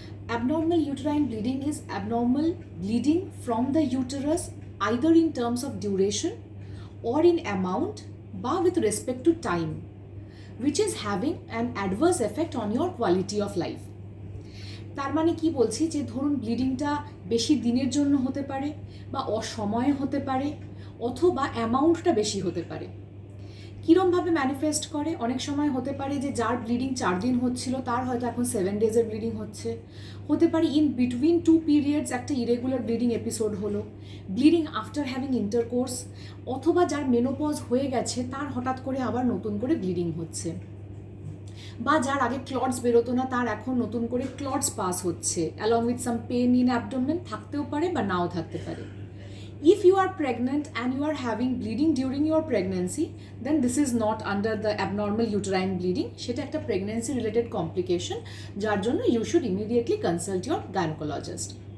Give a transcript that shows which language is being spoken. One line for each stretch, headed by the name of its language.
English: Abnormal uterine bleeding is abnormal bleeding from the uterus either in terms of duration or in amount but with respect to time, which is having an adverse effect on your quality of life.
Bangla: তার মানে কি বলছি যে ধরুন ব্লিডিংটা বেশি দিনের জন্য হতে পারে বা অসময়ে হতে পারে অথবা অ্যামাউন্টটা বেশি হতে পারে। কীরমভাবে ম্যানিফেস্ট করে? অনেক সময় হতে পারে যে যার ব্লিডিং 4 দিন হচ্ছিল তার হয়তো এখন 7 ডেজের ব্লিডিং হতে পারে
English: in between 2 periods
Bangla: একটা ইরেগুলার ব্লিডিং এপিসোড হলো,
English: bleeding after having intercourse,
Bangla: অথবা যার মেনোপজ হয়ে গেছে তার হঠাৎ করে আবার নতুন করে ব্লিডিং হচ্ছে, বা যার আগে ক্লটস বেরোতো না তার এখন নতুন করে ক্লটস পাস হচ্ছে
English: along with some pain in abdomen,
Bangla: থাকতেও পারে বা নাও থাকতে পারে।
English: If you are pregnant and you are having bleeding during your pregnancy, then this is not under the abnormal uterine bleeding.
Bangla: সেটা একটা
English: pregnancy related complication,
Bangla: যার জন্য
English: you should immediately consult your gynecologist.